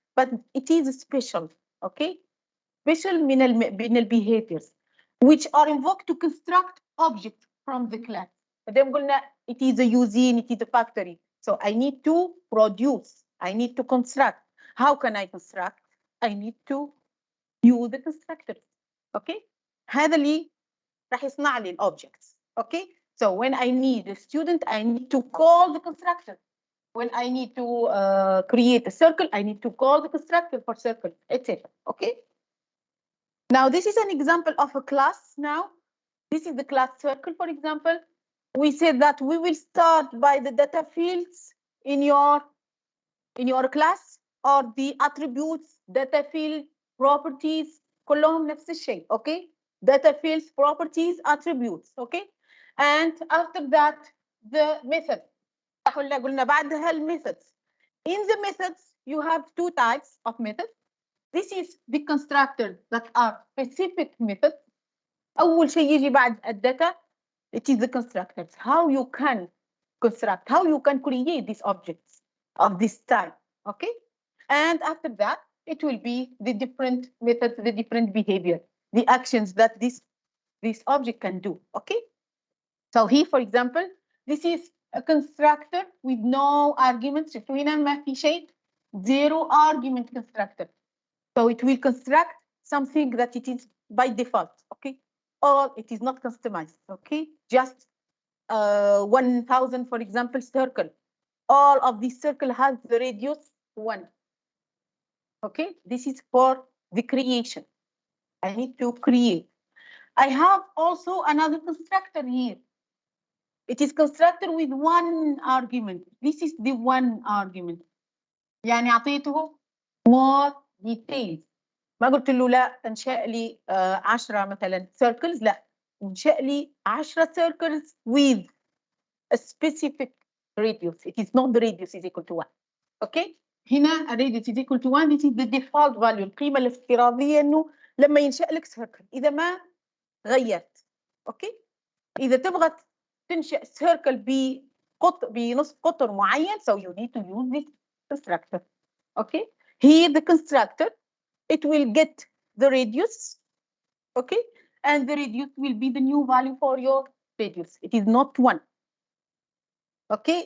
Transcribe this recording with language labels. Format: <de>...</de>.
<en>But it is special, okay? Special من behaviors which are invoked to construct objects from the class.</en> <ar>فدام قلنا</ar> <en>it is a using, it is a factory. So I need to produce, I need to construct. How can I construct? I need to use the constructors. Okay?</en> <ar>هذا اللي راح يصنع لي objects.</ar> <en>Okay? So when I need a student, I need to call the constructor. When I need to create a circle, I need to call the constructor for circle, etc. Okay? Now, this is an example of a class now. This is the class circle, for example. We said that we will start by the data fields in your class, or the attributes, data field, properties,</en> <ar>كلهم نفس الشيء,</ar> <en>okay? Data fields, properties, attributes, okay? And after that, the method.</en> <ar>قلنا بعدها الميثودز.</ar> <en>In the methods, you have two types of methods. This is the constructors that are specific methods.</en> <ar>أول شيء يجي بعد الداتا,</ar> <en>it is the constructors. How you can construct, how you can create these objects of this type, okay? And after that, it will be the different methods, the different behavior, the actions that this object can do, okay? So here, for example, this is a constructor with no arguments.</en> <ar>شفتوا هنا ما في شيء,</ar> <en>zero argument constructor. So it will construct something that it is by default, okay? Or it is not customized, okay? Just 1,000, for example, circle. All of this circle has the radius 1. Okay, this is for the creation. I need to create. I have also another constructor here. It is constructed with one argument. This is the one argument.</en> <ar>يعني أعطيته</ar> <en>more details.</en> <ar>ما قلت له لا انشأ لي 10 مثلا circles، لا انشأ لي 10 circles</ar> <en>with a specific radius. It is not the radius is equal to 1. Okay? هنا radius is equal to 1. This is the default value.</en> <ar>القيمة الافتراضية إنه لما ينشأ لك circle إذا ما غيرت.</ar> <en>Okay?</en> <ar>إذا تبغى تنشأ circle بنصف قطر معين,</ar> <en>so you need to use this constructor. Okay? Here the constructor, it will get the radius, okay? And the radius will be the new value for your radius. It is not 1. Okay?</en>